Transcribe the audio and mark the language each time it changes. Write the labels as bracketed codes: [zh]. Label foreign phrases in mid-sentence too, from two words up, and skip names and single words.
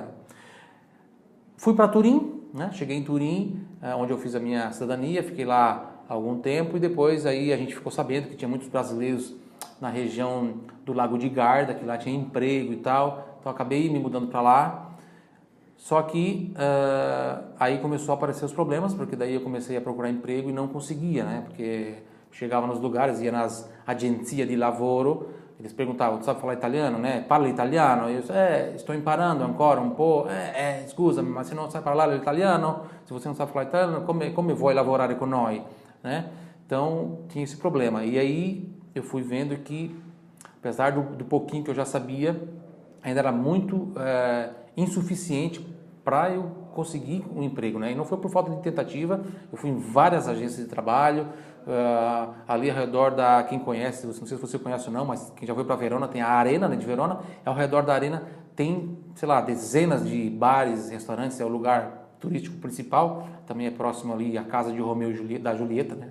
[pt] Fui para Turim, né, cheguei em Turim, onde eu fiz a minha cidadania, fiquei lá algum tempo e depois aí a gente ficou sabendo que tinha muitos brasileiros na região do Lago de Garda, que lá tinha emprego e tal, então acabei me mudando para lá. Só que aí começou a aparecer os problemas, porque daí eu comecei a procurar emprego e não conseguia, né? Porque chegava nos lugares, ia nas agências de lavoro, eles perguntavam, sabe falar italiano, né? [it] Parla italiano? [pt] Eu estou [it] imparando ancora [pt] um pouco. Scusa, mas se não sabe falar italiano, se você não sabe falar italiano, como [it] vuoi lavorare con noi? [pt] Né? Então, tinha esse problema. E aí eu fui vendo que, apesar do pouquinho que eu já sabia, ainda era muito insuficiente para eu conseguir um emprego, né? E não foi por falta de tentativa, eu fui em várias agências de trabalho, ali ao redor quem conhece, não sei se você conhece ou não, mas quem já foi para Verona, tem a Arena, né, de Verona, ao redor da Arena tem, sei lá, dezenas de bares, restaurantes, é o lugar turístico principal, também é próximo ali à casa de Romeu e Julieta, da Julieta, né?